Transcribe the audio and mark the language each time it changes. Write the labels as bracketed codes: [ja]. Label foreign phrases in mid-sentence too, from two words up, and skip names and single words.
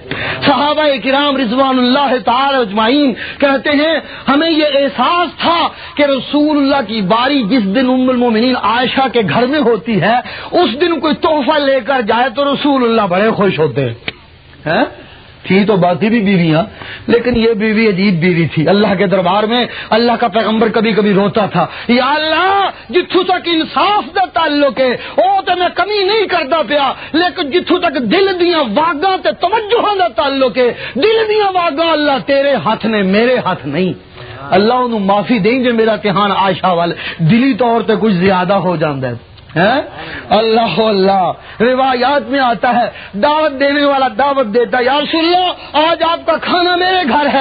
[ur] صحابہ کرام رضوان اللہ تعالی اجمعین کہتے ہیں ہمیں یہ احساس تھا کہ رسول اللہ کی باری جس دن ام المومنین عائشہ کے گھر میں ہوتی ہے, اس دن کوئی تحفہ لے کر جائے تو رسول اللہ بڑے خوش ہوتے ہیں. تھی تو باقی بھی بیویاں, لیکن یہ بیوی عجیب بیوی تھی. اللہ کے دربار میں اللہ کا پیغمبر کبھی کبھی روتا تھا, یا اللہ [pa] جتھوں تک انصاف دا تعلق ہے [ur] وہ تو میں کمی نہیں کرتا پیا, لیکن [pa] جتھوں تک دل دیاں واگاں تے توجہ دا تعلق ہے, دل دیاں واگاں اللہ تیرے ہاتھ نے, [ur] میرے ہاتھ نہیں. اللہ انہوں معافی دیں گے میرا امتحان عائشہ والے دلی طور پہ کچھ زیادہ ہو جاتا ہے. اللہ اللہ روایات میں آتا ہے دعوت دینے والا دعوت دیتا ہے, یا رسول اللہ آج آپ کا کھانا میرے گھر ہے.